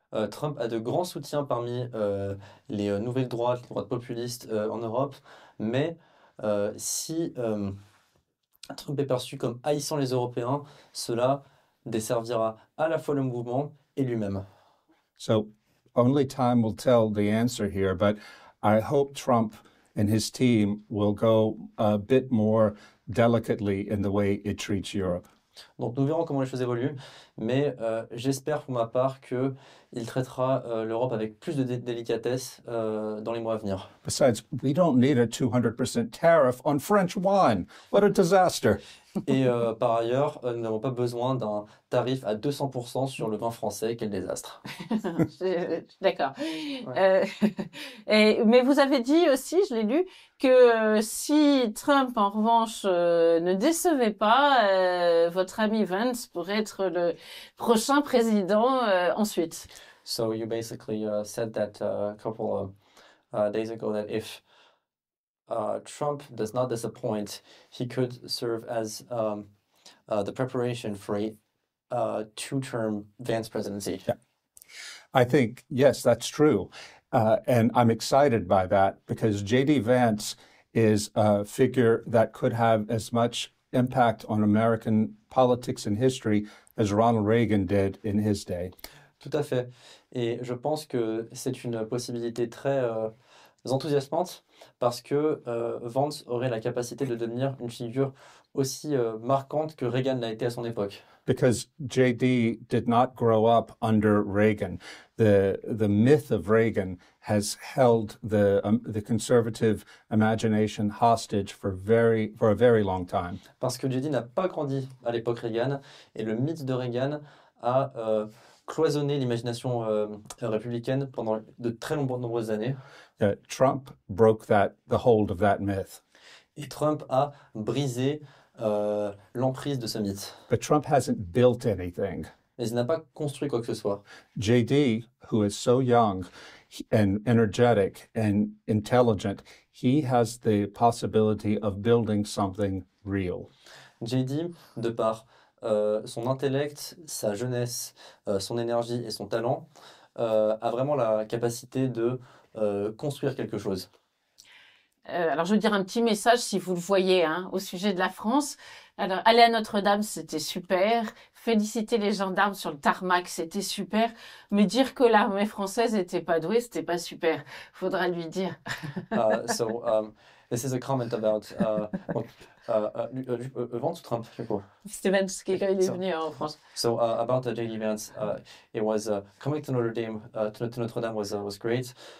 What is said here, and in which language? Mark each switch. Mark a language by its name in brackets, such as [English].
[French] Trump a de grands soutiens parmi les nouvelles droites, les droites populistes en Europe, mais si Trump est perçu comme haïssant les Européens, cela desservira à la fois le mouvement et lui-même. [English] So only time will tell the answer here, but I hope Trump and his team will go a bit more delicately in the way it treats Europe. [French] Donc nous verrons comment les choses évoluent, mais j'espère pour ma part qu'il traitera l'Europe avec plus de délicatesse dans les mois à venir. [English] Besides, we don't need a 200% tariff on French wine. What a disaster. [French] Et par ailleurs, nous n'avons pas besoin d'un tarif à 200% sur le vin français. Quel désastre. D'accord. Ouais. Mais vous avez dit aussi, je l'ai lu, que si Trump, en revanche, ne décevait pas, votre ami Vance pourrait être le prochain président ensuite. [English] So you basically said that a couple of days ago that if Trump does not disappoint, he could serve as the preparation for a two-term Vance presidency. Yeah. I think, yes, that's true. And I'm excited by that because J.D. Vance is a figure that could have as much impact on American politics and history as Ronald Reagan did in his day. [French] Tout à fait. Et je pense que c'est une possibilité très enthousiasmante parce que Vance aurait la capacité de devenir une figure aussi marquante que Reagan l'a été à son époque. [English] Because JD did not grow up under Reagan. The myth of Reagan has held the conservative imagination hostage for a very long time. [French] Parce que JD n'a pas grandi à l'époque Reagan, et le mythe de Reagan a cloisonné l'imagination républicaine pendant de très nombreuses années. [English] Trump broke the hold of that myth. [French] Et Trump a brisé l'emprise de ce mythe. [English] But Trump hasn't built anything. [French] Mais il n'a pas construit quoi que ce soit. [English] JD, who is so young and energetic and intelligent, he has the possibility of building something real. [French] JD, de par son intellect, sa jeunesse, son énergie et son talent, a vraiment la capacité de construire quelque chose. Alors, je veux dire un petit message, si vous le voyez, hein, au sujet de la France. Alors, aller à Notre-Dame, c'était super. Féliciter les gendarmes sur le tarmac, c'était super. Mais dire que l'armée française n'était pas douée, c'était pas super. Faudra lui dire. [English] This is a comment about Vance [French] ou Trump, je sais pas. Steven, qui quand il est venu en France. [English] So about J.D. Vance, it was coming to Notre Dame. To Notre Dame was great.